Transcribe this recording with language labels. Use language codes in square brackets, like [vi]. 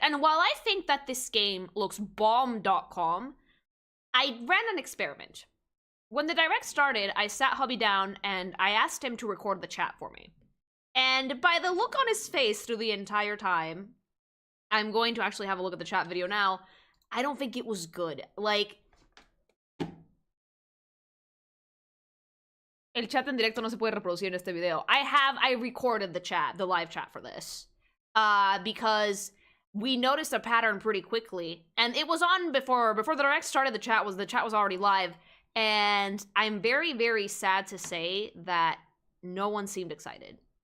[en] And while I think that this game looks bomb.com, I ran an experiment. When the direct started, I sat hubby down and I asked him to record the chat for me. And by the look on his face through the entire time, I'm going to actually have a look at the chat video now. I don't think it was good. [es] Like, el chat en directo no se puede reproducir en este video. [en] I recorded the chat, the live chat for this. Because we noticed a pattern pretty quickly. And it was on before the direct started, the chat was already live. And I'm very, very sad to say that no one seemed excited.